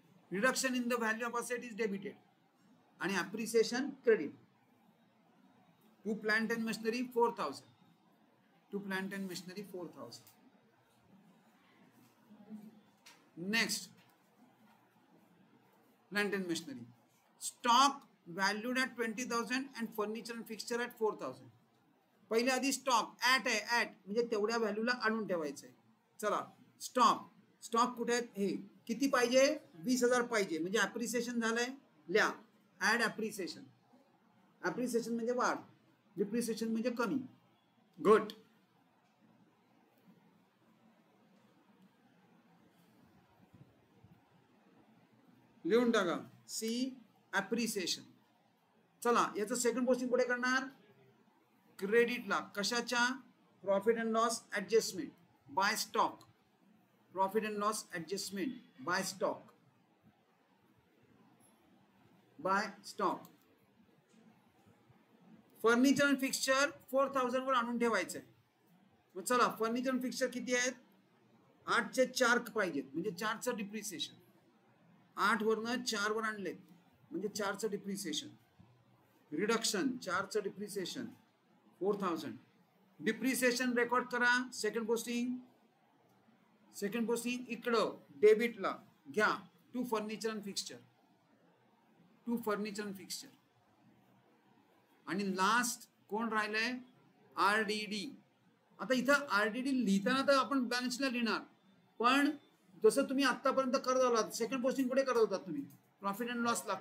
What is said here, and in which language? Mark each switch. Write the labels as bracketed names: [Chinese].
[English] Reduction in the value of asset is debited आणि appreciation credit. To plant and machinery 4,000, to plant and machinery 4,000. Next plant and machinery. Stock valued at 20,000 and furniture and fixture at 4,000. [Marathi] पहिले आधी stock at आहे, at म्हणजे तेवढ्या व्हॅल्यूला आणून ठेवायचंय. चला stock कुठे आहेत, हे किती पाहिजे, 20,000 पाहिजे, म्हणजे अप्रिसिएशन झालंय, लिहा ऍड अप्रिसिएशन. अप्रिसिएशन म्हणजे वाढ, डिप्रिसिएशन म्हणजे कमी, घट. लिहून टाका सी अप्रिसिएशन. चला याचं सेकंड पोस्टिंग पुढे करणार. क्रेडिटला कशाच्या, profit and loss adjustment bye stock, profit and loss adjustment bye stock, bye stock. Furniture and fixture 4,000 वर आणून ठेवायचंय. मग चला फर्निचर अँड फिक्स्चर किती आहेत, 8चे 4 पाहिजेत, म्हणजे 4चं डिप्रिसिएशन. 8 वरनं 4 वर आणलेत, म्हणजे 4चं depreciation. Reduction 4चं depreciation 4,000. Depreciation record करा. सेकंड पोस्टिंग इकडं डेबिटला घ्या. [English] To furniture and fixture, to furniture and fixture. [Marathi] आणि लास्ट कोण राहिलंय, RDD. आता इथं RDD लिहिताना तर आपण बॅलन्सला लिहिणार, पण जसं तुम्ही आतापर्यंत करत आलात, सेकंड पोस्टिंग कुठे करत होतात तुम्ही, प्रॉफिट अँड लॉसला.